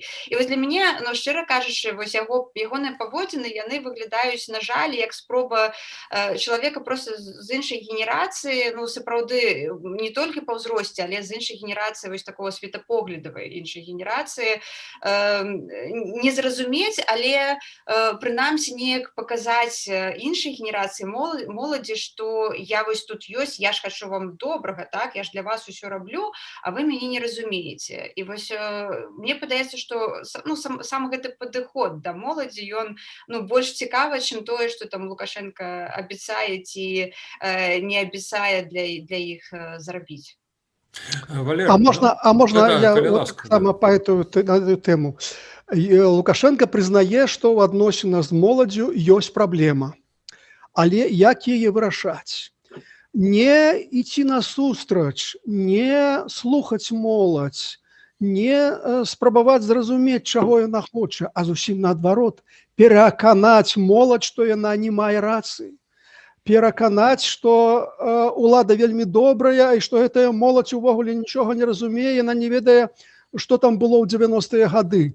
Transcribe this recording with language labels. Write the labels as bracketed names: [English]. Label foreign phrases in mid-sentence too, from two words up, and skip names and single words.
[Belarusian] І вось для мяне, ну, шчыра кажучы, вось ягоныя паводзіны, яны выглядаюць, на жаль, як спроба чалавека проста з іншай генерацыі, ну, сапраўды, не толькі па ўзросце, але з іншай генерацыі, вось такого светапоглядавай іншай генерацыі, не зразумець, але прынамсі неяк паказаць іншай генерацыі моладзі, што я вось тут ёсць, я ж хачу вам добрага, так, я ж для вас усё раблю, а вы мяне не разумееце. І вось мне падаецца, што, ну, сам гэты падыход да моладзі, ён, ну, больш цікавы, чым тое, што там Лукашенко абяцае ці не абяцае для іх зрабіць. [Russian] Валерий, можно я сама по эту тему. [Belarusian] Лукашенко признае, што ў адносінах з моладдзю ёсць праблема, але як яе вырашаць? Не ідці насустрач, не слухаць моладзь, не спрабаваць зразумець, чаго яна хоча, а зусім наадварот, пераканаць моладзь, што яна не мае рацыі, пераканаць, што ўлада вельмі добрая і што гэтая моладзь увогуле нічога не разумее, яна не ведае, што там было ў 90-е гады.